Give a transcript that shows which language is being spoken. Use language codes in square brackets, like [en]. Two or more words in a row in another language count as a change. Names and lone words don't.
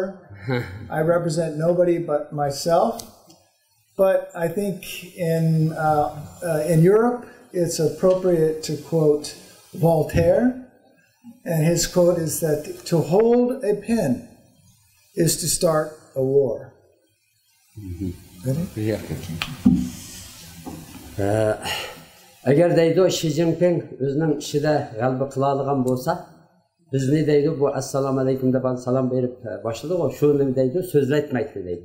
[en] I represent nobody but myself. But I think in Europe, it's appropriate to quote Voltaire. And his quote is that to hold a pen is to start a war. [uz] Agar deydi Xi Jinping o'zining ishida g'alaba qila olgan bo'lsa, bizni deydi bu [ar] السلام عليكم [uz] deb salom berib boshladi, shuni deydi so'zlatmaydi deydi.